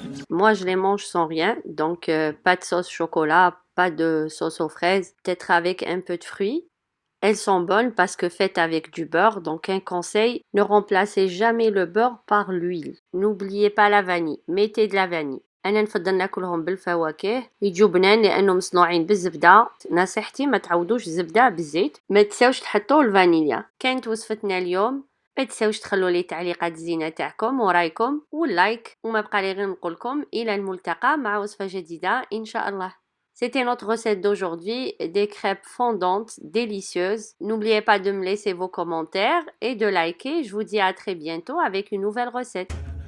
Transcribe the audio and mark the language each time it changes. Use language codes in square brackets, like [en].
[fr] Moi, je les mange sans rien, donc pas de sauce chocolat, pas de sauce aux fraises, peut-être avec un peu de fruits. Elles sont bonnes parce que faites avec du beurre, donc un conseil, ne remplacez jamais le beurre par l'huile. N'oubliez pas la vanille, mettez de la vanille. [ar] انا نفضل ناكلهم بالفواكه يجوا بنان لانهم مصنوعين بالزبده. نصيحتي ما تعوضوش الزبده بالزيت، ما تنساوش تحطوا الفانيليا. كانت وصفتنا اليوم، ما تنساوش تخلوا لي تعليقات زينه تاعكم ورايكم واللايك، وما بقى لي غير نقول لكم الى الملتقى مع وصفه جديده ان شاء الله. [fr] C'était notre recette d'aujourd'hui, des crêpes fondantes, délicieuses. N'oubliez pas de me laisser vos commentaires et de liker. Je vous dis à très bientôt avec une nouvelle recette.